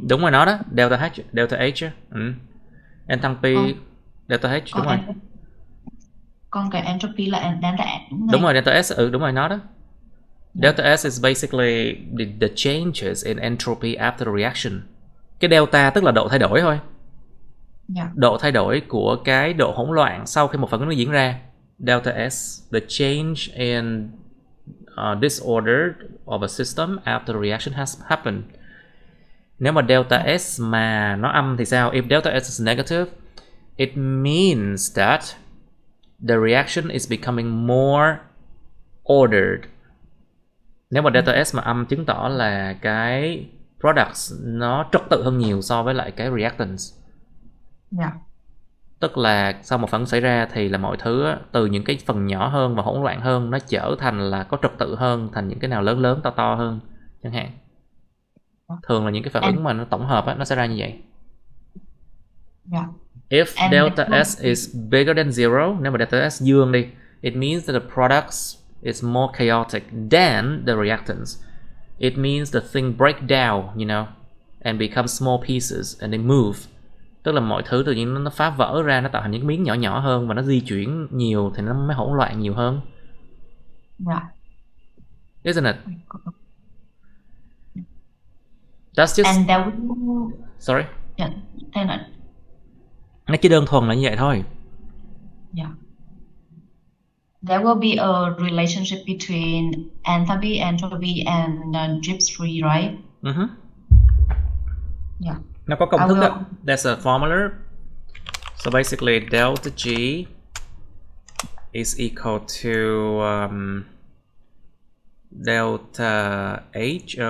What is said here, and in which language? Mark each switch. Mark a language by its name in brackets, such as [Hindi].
[Vietnamese] đúng rồi nó đó, delta H, delta H. Enthalpy delta H, đúng rồi. Còn cái entropy là delta S đúng không? Đúng rồi, delta S, đúng rồi nó đó. [English] Delta S is basically the changes in entropy after the reaction. [Vietnamese] Cái delta tức là độ thay đổi thôi. [English] Yeah. [Vietnamese] Độ thay đổi của cái độ hỗn loạn sau khi một phản ứng nó diễn ra. [English] Delta S, the change in disorder of a system after the reaction has happened. [Vietnamese] Nếu mà delta S mà nó âm thì sao? [English] If delta S is negative, it means that the reaction is becoming more ordered. [Vietnamese] Nếu mà delta S mà âm chứng tỏ là cái products nó trật tự hơn nhiều so với lại cái reactants. [English] Yeah. [Vietnamese] Tức là sau một phản ứng xảy ra thì là mọi thứ từ những cái phần nhỏ hơn và hỗn loạn hơn nó trở thành là có trật tự hơn, thành những cái nào lớn lớn to to hơn chẳng hạn. Thường là những cái phản ứng mà nó tổng hợp nó sẽ ra như vậy. [English] Yeah. If delta S is bigger than zero, [Vietnamese] nếu mà delta S dương đi, [English] it means that the products is more chaotic than the reactants. It means the thing break down, you know, and become small pieces and they move. [Vietnamese] Tức là mọi thứ tự nhiên nó phá vỡ ra, nó tạo thành những miếng nhỏ nhỏ hơn và nó di chuyển nhiều thì nó mới hỗn loạn nhiều hơn. [English] Yeah. Isn't it? That's just... And there will... Sorry? Yeah. [Vietnamese] Nó chỉ đơn thuần là như vậy thôi. [English] Yeah. There will be a relationship between enthalpy, entropy, and Gibbs free, right? Yeah. [Vietnamese] Nó có công thức đó. [English] There's a formula. So basically delta G is equal to delta H.